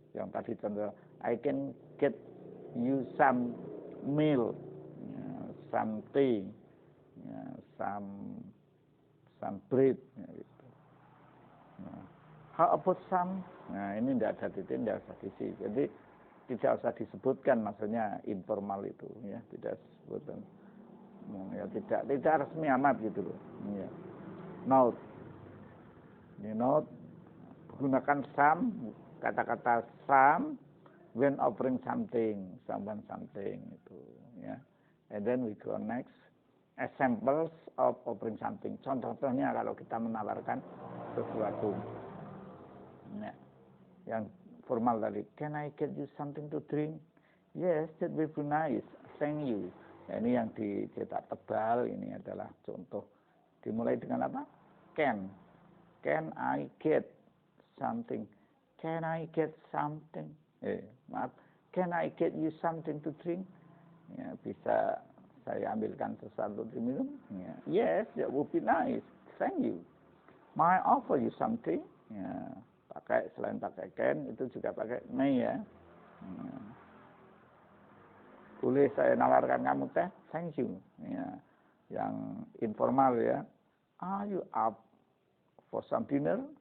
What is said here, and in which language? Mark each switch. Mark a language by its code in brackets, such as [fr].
[id] Yang tadi contoh, [en] I can get you some meal, ya, some tea, ya, some bread, ya, gitu. Nah, how about some? [id] Nah ini tidak ada titik, tidak usah diisi. Jadi tidak usah disebutkan, maksudnya informal itu, ya tidak disebutkan. Ya, tidak resmi amat gitu loh. Ya. Note, ini note. Gunakan some, kata-kata some [en] when offering something, [id] someone something itu, ya. [en] And then we go next, examples of offering something. [id] Contoh-contohnya kalau kita menawarkan sesuatu. Ya. Yang formal tadi, [en] can I get you something to drink? Yes, that would be nice. Thank you. [id] Ya, ini yang dicetak tebal, ini adalah contoh. Dimulai dengan apa? [en] Can I get something? Can I get something? Can I get you something to drink? [id] Ya, bisa saya ambilkan sesuatu diminum? [en] Ya. Yes, that would be nice. Thank you. May I offer you something? [id] Ya, selain pakai can itu juga pakai may ya. Boleh saya nawarkan kamu teh? [en] Thank you. [id] Ya. Yang informal ya. [en] Are you up for some dinner?